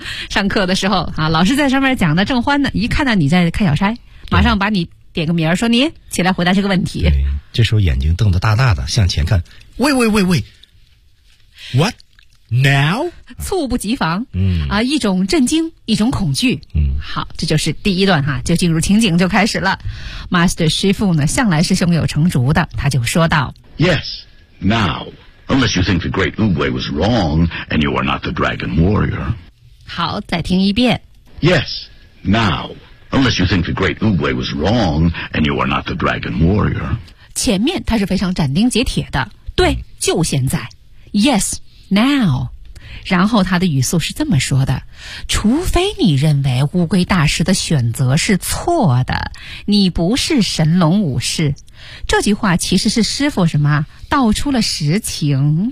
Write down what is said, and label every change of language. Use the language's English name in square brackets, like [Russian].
[Chinese] 上课的时候啊，老师在上面讲的正欢呢，一看到你在看小差，马上把你点个名说你起来回答这个问题。对，这时候眼睛瞪得大大的向前看， [English] wait wait wait wait whatNow， [Chinese] 猝不及防，嗯啊，一种震惊，一种恐惧，嗯，好，这就是第一段哈，就进入情景就开始了。 Master Shifu 呢，向来是胸有成竹的，他就说道 [English] ：“Yes, now, unless you think the Great Ubwei was wrong and you are not the Dragon Warrior。” [Chinese] 好，再听一遍。 [English] Yes, now, unless you think the Great Ubwei was wrong and you are not the Dragon Warrior。 [Chinese] 前面他是非常斩钉截铁的，对，就现在 ， [English] Yes。 Now， [Chinese] 然后他的语速是这么说的：除非你认为乌龟大师的选择是错的，你不是神龙武士。这句话其实是师父什么道出了实情。